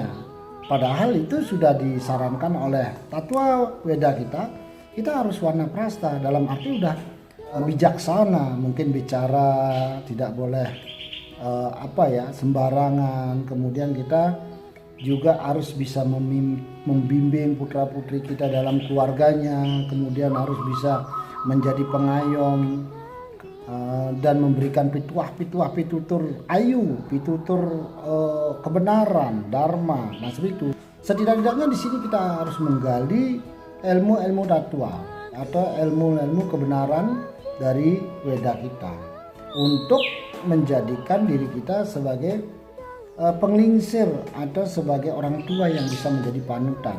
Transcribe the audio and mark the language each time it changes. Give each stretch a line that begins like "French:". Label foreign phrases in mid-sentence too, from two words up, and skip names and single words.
Indonesian: Padahal itu sudah disarankan oleh tatwa Weda kita harus Wanaprastha, dalam arti udah bijaksana, mungkin bicara tidak boleh sembarangan. Kemudian kita juga harus bisa membimbing putra-putri kita dalam keluarganya, kemudian harus bisa menjadi pengayom dan memberikan pitutur ayu, pitutur kebenaran, dharma. Nah, seperti itu. Setidak-tidaknya di sini kita harus menggali ilmu-ilmu datua atau ilmu-ilmu kebenaran dari Weda kita untuk menjadikan diri kita sebagai penglingsir atau sebagai orang tua yang bisa menjadi panutan.